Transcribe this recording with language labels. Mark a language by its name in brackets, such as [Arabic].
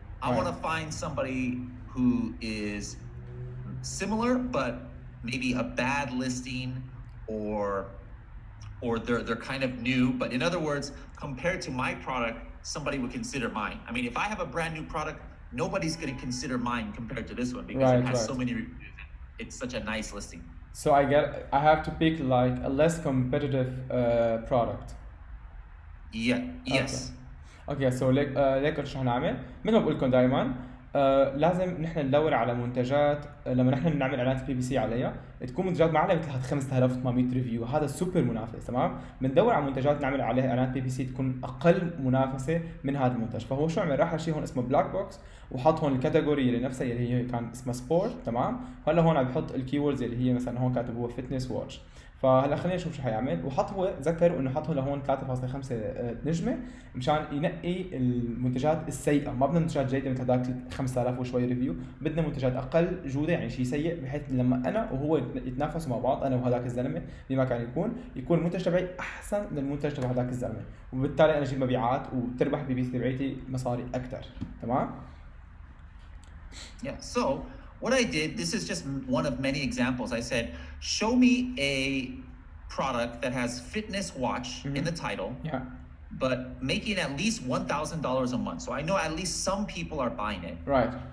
[English] I want to find somebody who is similar but maybe a bad listing or they're kind of new, but in other words, compared to my product, somebody would consider mine. I mean, if I have a brand new product, nobody's going to consider mine compared to this one because it has so many reviews. It's such a nice listing. So I have to pick like a less competitive product. Yeah. Yes. Okay. [Arabic] So ليك شو هنعمل؟ مثل ما بقول لكم دائما لازم نحن ندور على منتجات لما نحن نعمل اعلانات PPC عليها تكون منتجات معنا مثل 5800 ريفيو هذا سوبر منافس تمام بندور على منتجات نعمل عليها اعلانات PPC تكون اقل منافسه من هذا المنتج فهو شو عمل راح شيء هون اسمه بلاك بوكس وحط هون الكاتيجوري اللي نفسها اللي هي كان اسمها سبورت تمام هلا هون عم بحط الكيوردز اللي هي مثلا هون كاتب هو فيتنس واتش فهلا خلينا نشوف شو حيعمل وحط هو ذكر انه حط لهون 3.5 نجمه مشان ينقي المنتجات السيئه ما بدنا منتجات جيده مثل هذاك 5000 وشوي ريفيو بدنا منتجات اقل جوده يعني شيء سيء بحيث لما انا وهو يتنافسوا مع بعض انا وهذاك الزلمه بما كان يكون المنتج تبعي احسن من المنتج تبع هذاك الزلمه وبالتالي انا اجيب مبيعات وتربح PPC تبعتي مصاري اكثر تمام. [English] Yeah, so what I did, this is just one of many examples. I said, show me a product that has fitness watch in the title, but making at least $1,000 a month. So I know at least some people are buying it. Right.